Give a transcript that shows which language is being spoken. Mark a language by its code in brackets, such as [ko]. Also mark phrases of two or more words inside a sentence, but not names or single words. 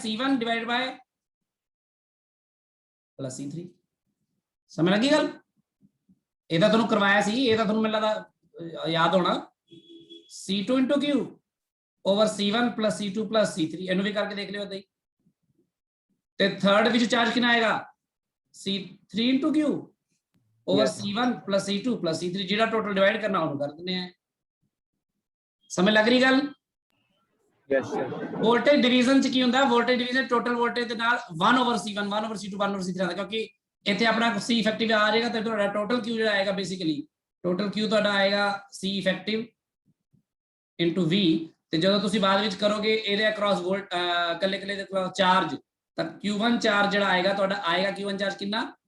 [en] C1 divide by plus C3. [pa] ਸਮਝ ਲੱਗੀ ਗੱਲ? ਇਹ ਤਾਂ ਤੁਹਾਨੂੰ ਕਰਵਾਇਆ ਸੀ, ਇਹ ਤਾਂ ਤੁਹਾਨੂੰ ਮੈਨੂੰ ਲੱਗਦਾ ਯਾਦ ਹੋਣਾ। [en] C2 into Q over C1 plus C2 plus C3, [pa] ਇਹਨੂੰ ਵੀ ਕਰਕੇ ਦੇਖ ਲਿਓ ਏਦਾਂ ਹੀ। ਤੇ ਥਰਡ ਵਿੱਚ ਚਾਰਜ ਕਿੰਨਾ ਆਏਗਾ? [en] C3 into Q over C1 plus C2 plus C3, [pa] ਜਿਹੜਾ ਟੋਟਲ ਡਿਵਾਈਡ ਕਰਨਾ ਉਹਨੂੰ ਕਰ ਦਿੰਦੇ ਆ। ਸਮਝ ਲੱਗ ਰਹੀ ਗੱਲ? [en] Yes, sir. voltage division [pa] ਚ ਕੀ ਹੁੰਦਾ? [en] voltage division total voltage [pa] ਦੇ ਨਾਲ [en] 1 over C1 1 over C2 1 over C3 [pa] ਆਉਂਦਾ, ਕਿਉਂਕਿ ਇੱਥੇ ਆਪਣਾ [en] C effective [pa] ਆ ਜਾਏਗਾ ਤੇ ਤੁਹਾਡਾ [en] total Q [pa] ਜਿਹੜਾ ਆਏਗਾ, ਬੇਸਿਕਲੀ [en] total Q [pa] ਤੁਹਾਡਾ ਆਏਗਾ [en] C effective into V, [pa] ਤੇ ਜਦੋਂ ਤੁਸੀਂ ਬਾਅਦ ਵਿੱਚ ਕਰੋਗੇ ਇਹਦੇ [en] across volt [pa] ਕੱਲੇ ਦੇ [en] across charge, [pa] ਤਾਂ [en] Q1 charge [pa] ਜਿਹੜਾ ਆਏਗਾ ਤੁਹਾਡਾ ਆਏਗਾ [en] Q1 charge [pa] ਕਿੰਨਾ?